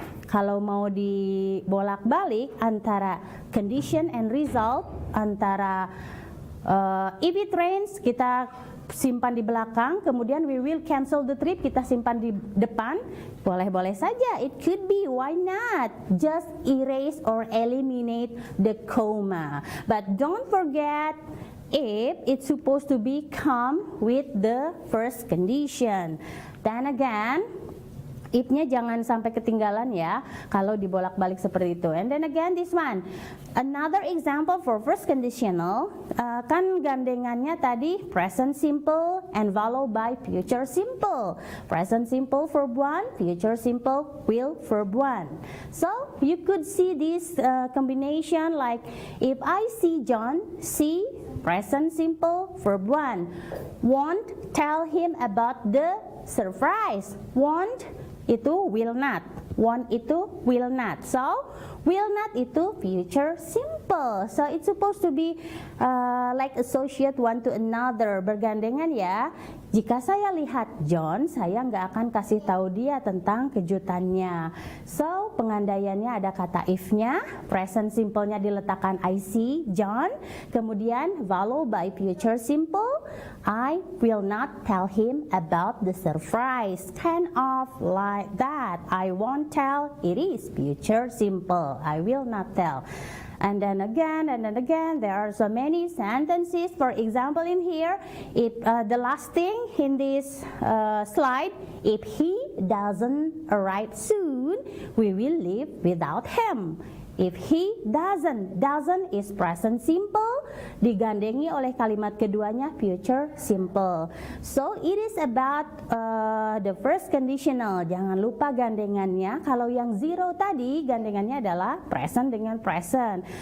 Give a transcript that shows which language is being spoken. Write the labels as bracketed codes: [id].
[id] Kalau mau dibolak-balik antara condition and result, antara [en] if it rains [id] kita simpan di belakang, kemudian [en] we will cancel the trip [id] kita simpan di depan, boleh-boleh saja. [en] It could be, why not? Just erase or eliminate the comma. But don't forget, if it's supposed to be come with the first condition. Then again, [id] if-nya jangan sampai ketinggalan ya kalau dibolak-balik seperti itu. [en] And then again this one, another example for first conditional, [id] kan gandengannya tadi [en] present simple and followed by future simple. Present simple verb 1, future simple will verb 1. So you could see this combination like if I see John, see present simple verb 1. Won't tell him about the surprise. Won't itu will not, want itu will not. So will not itu future simple. So it's supposed to be like associate one to another, [id] bergandengan ya. Jika saya lihat John, saya nggak akan kasih tahu dia tentang kejutannya. [en] So [id] pengandaiannya ada kata if-nya, [en] present simple-nya diletakkan I see John, kemudian followed by future simple, I will not tell him about the surprise. Kind of like that. I won't tell, it is future simple. I will not tell. And then again, there are so many sentences. For example, in here, if the last thing in this slide, if he doesn't arrive soon, we will leave without him. If he doesn't is present simple, [id] digandengi oleh kalimat keduanya [en] future simple. So it is about the first conditional. [id] Jangan lupa gandengannya. Kalau yang zero tadi gandengannya adalah present dengan present.